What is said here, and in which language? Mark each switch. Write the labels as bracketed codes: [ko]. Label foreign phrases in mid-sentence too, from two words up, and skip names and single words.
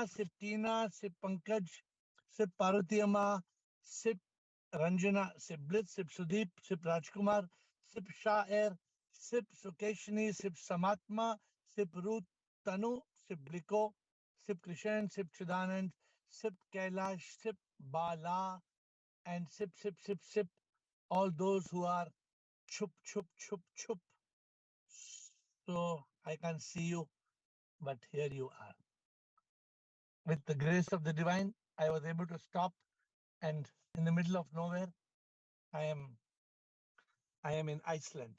[en] sip Tina, sip Pankaj, sip Parvati Amma, sip Ranjana, sip Blitz, sip Sudeep, sip Rajkumar, sip Shah Air, sip Sukeshni, sip Samatma, sip Ruth Tanu, sip Bliko, sip Krishan, sip Chidanand, sip Kailash, sip Bala, and sip all those who are [hi] चुप चुप चुप चुप. [en] So I can't see you, but here you are. With the grace of the divine, I was able to stop, and in the middle of nowhere, I am I am in Iceland.